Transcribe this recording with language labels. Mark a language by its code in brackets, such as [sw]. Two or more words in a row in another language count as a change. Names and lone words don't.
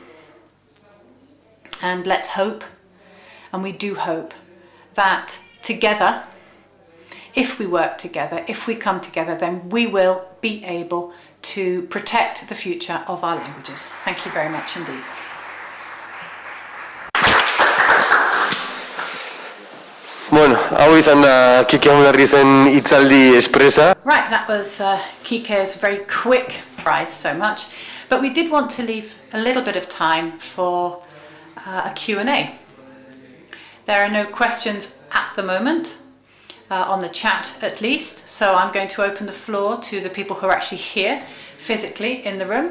[en] And let's hope, and we do hope, that together, if we work together, if we come together, then we will be able to protect the future of our languages. Thank you very much indeed. [eu] Bueno, hau izan da Kike Amonarrizen hitzaldi espresa. [en] Right, that was Kike's very quick prize, so much. But we did want to leave a little bit of time for a Q&A. There are no questions at the moment, on the chat at least, so I'm going to open the floor to the people who are actually here physically in the room.